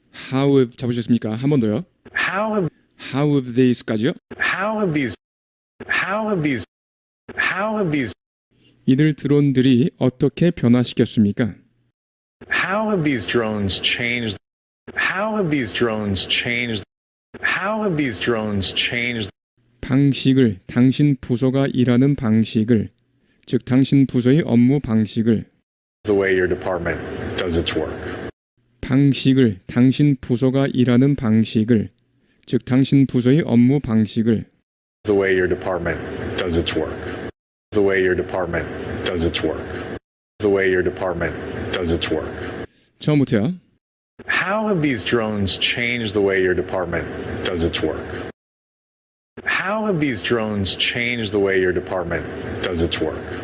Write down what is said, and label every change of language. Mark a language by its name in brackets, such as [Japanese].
[English] How have [Korean] 잡으셨습니까? 한 번 더요. [English] How have? How have these까지요. How have these? How have these? How have these? [Korean] 이들 드론들이 어떻게 변화시켰습니까? [English] How have these drones changed? How have these drones changed? How have these drones changed? [Korean] 방식을 당신 부서가 일하는 방식을 즉 당신 부서의 업무 방식을 [English] The way your department does its work. [Korean] 방식을 당신 부서가 일하는 방식을 즉 당신 부서의 업무 방식을 [English] The way your department does its work. The way your department does its work. The way your department does its work. [Korean] 처음부터요. [English] How have these drones changed the way your department does its work? How have these drones changed the way your department does its work?